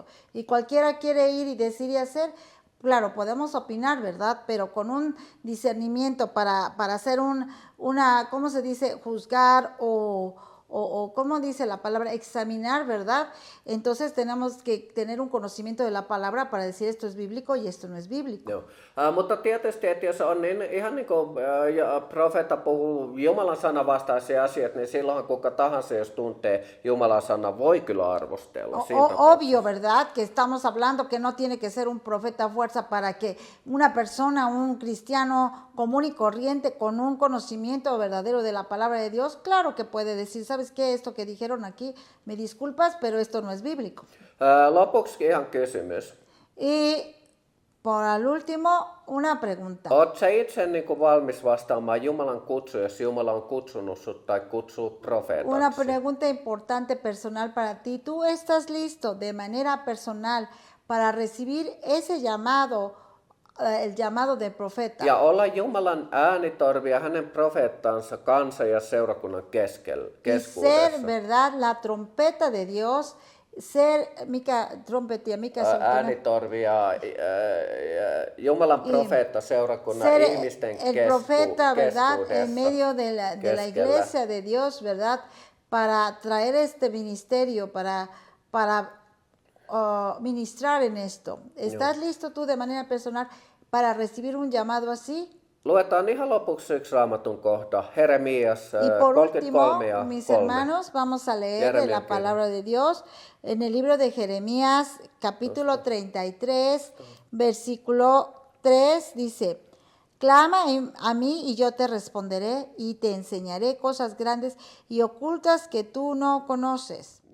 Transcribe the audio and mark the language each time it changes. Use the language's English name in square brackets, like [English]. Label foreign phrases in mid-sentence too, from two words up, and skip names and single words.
[Spanish] Y cualquiera quiere ir y decir y hacer. Claro, podemos opinar, ¿verdad? Pero con un discernimiento para hacer una, ¿cómo se dice? Juzgar o ¿cómo dice la palabra? Examinar, ¿verdad? Entonces tenemos que tener un conocimiento de la palabra para decir esto es bíblico y esto no es bíblico. [Finnish] Joo. Mutta tietysti, että jos on niin, ihan niin kuin profeetta puhuu Jumalan sanan vastaisia asioita, niin silloin kuka tahansa, jos tuntee Jumalan sanan, voi kyllä arvostella. [Spanish] Obvio, ¿verdad? Que estamos hablando que no tiene que ser un profeta a fuerza para que una persona, un cristiano común y corriente con un conocimiento verdadero de la palabra de Dios, claro que puede decir, ¿sabes qué? Esto que dijeron aquí, me disculpas, pero esto no es bíblico. [Finnish] Lopuksi ihan kysymys. [Spanish] Y por al último, una pregunta. [Finnish] Oletko sä itse niin kuin valmis vastaamaan Jumalan kutsu, jos Jumala on kutsunut sut tai kutsuu profeetaksi? [Spanish] Una pregunta importante personal para ti. ¿Tú estás listo de manera personal para recibir ese llamado, el llamado de profeta? [Finnish] Ja olla Jumalan äänitorvi ja hänen profeettansa kansan ja seurakunnan keskuudessa. [Spanish] Ser, ¿verdad? La trompeta de Dios. Ser, [Finnish] mikä trompetti ja mikä se on? Äänitorvi ja Jumalan profeetta seurakunnan ihmisten [Spanish] el profeta, ¿verdad? En medio de la iglesia de Dios, ¿verdad? Para traer este ministerio, para ministrar en esto. ¿Estás listo tú de manera personal para recibir un llamado así? [Finnish] Luetaan ihan lopuksi yksi Raamatun kohta, Jeremias [Spanish] Y por 33 último, [Finnish] ja [Spanish] mis 3. hermanos, vamos a leer de la palabra de Dios en el libro de Jeremías, capítulo 33, versículo 3, dice, clama a mí y yo te responderé y te enseñaré cosas grandes y ocultas que tú no conoces.